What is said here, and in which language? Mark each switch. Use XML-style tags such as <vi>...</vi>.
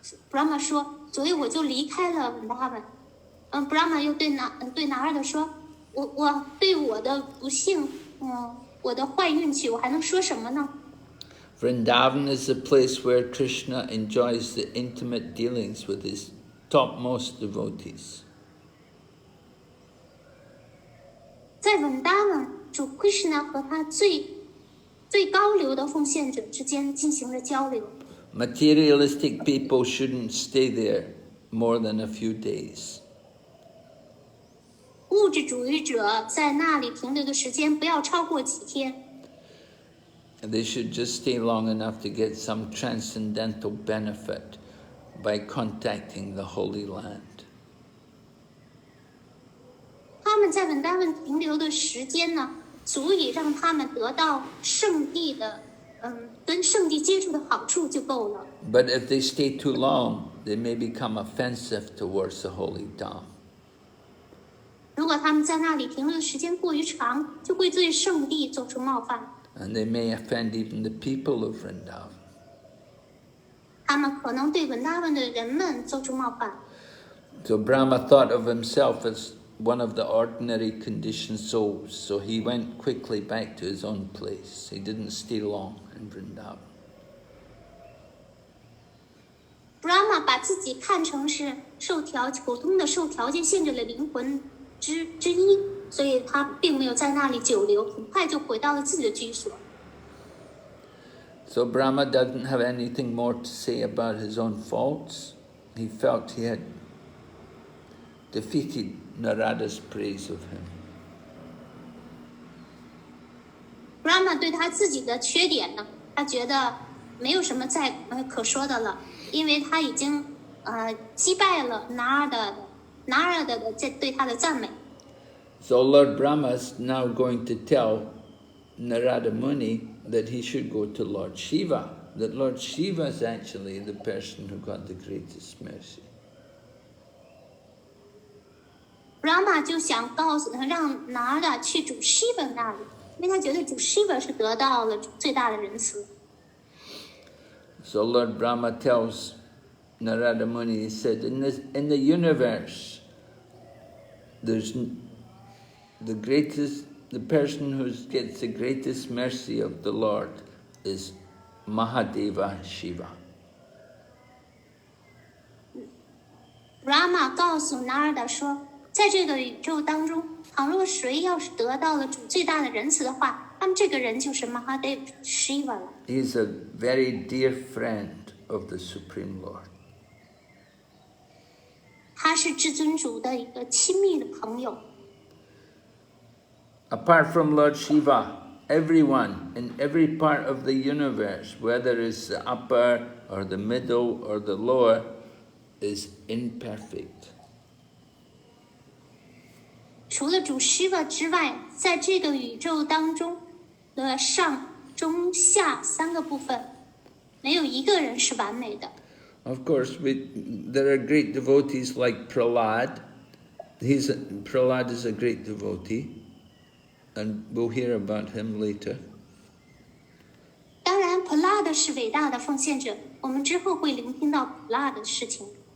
<zh>Brahma 说，所以我就离开了文达文。Brahma 又对拿尔的说，我对我的不幸，我的坏运气，我还能说什么呢？</zh> <en>Vrindavan is the place where Krishna enjoys the intimate dealings with his topmost devotees.</en> <zh>在文达文，主 Krishna 和他最高流的奉献者之间进行了交流。</zh> <en>Materialistic people shouldn't stay there more than a few days.</en> <zh>物质主义者在那里停留的时间不要超过几天。</zh> <en>They should just stay long enough to get some transcendental benefit by contacting the Holy Land.</en> <zh>他们在文达文停留的时间呢，足以让他们得到圣地的，跟圣地接触的好处就够了。</zh> <en>But if they stay too long, they may become offensive towards the holy Dham.</en> <zh>如果他们在那里停留的时间过于长，就会对圣地做出冒犯。</zh> <en>And they may offend even the people of Vrindavan.</en> <zh>他们可能对文达文的人们做出冒犯。</zh> <en>So Brahma thought of himself as one of the ordinary conditioned souls, so he went quickly back to his own place. He didn't stay long in Vrindavan.</en> <zh>Brahma 把自己看成是普通的受条件限制的灵魂之一，所以他并没有在那里久留，很快就回到了自己的居所。</zh> <en>So Brahma doesn't have anything more to say about his own faults. He felt he had defeated Narada's praise of him.</en> <zh>Brahma 对他自己的缺点呢，他觉得没有什么再可说的了，因为他已经击败了拿尔的对他的赞美。</zh> <en>So Lord Brahma is now going to tell Narada Muni that he should go to Lord Shiva, that Lord Shiva is actually the person who got the greatest mercy.</en> <zh>Brahma 就想让拿尔去主 Shiva 那里，因为他觉得主 Shiva 是得到了最大的仁慈。</zh> <en>So Lord Brahma tells Narada Muni, he said, in the universe, there's the person who gets the greatest mercy of the Lord is Mahadeva Shiva.</en> <zh>Brahma 告诉拿尔说，在这个宇宙当中，倘若谁要是得到了主最大的仁慈的话，那么这个人就是 Mahadeva Shiva 了。</zh> <en>He is a very dear friend of the Supreme Lord.</en> <zh>他是至尊主的一个亲密的朋友。</zh> <en>Apart from Lord Shiva, everyone in every part of the universe, whether it's the upper or the middle or the lower, is imperfect.</en> <zh>除了主 Shiva 之外，在这个宇宙当中的上、中、下三个部分，没有一个人是完美的。</zh> <en>Of course, there are great devotees like Prahlad. Prahlad is a great devotee. And we'll hear about him later.</en> <zh>当然 Prahlad 是伟大的奉献者，我们之后会聆听到 Prahlad 的事情。</zh>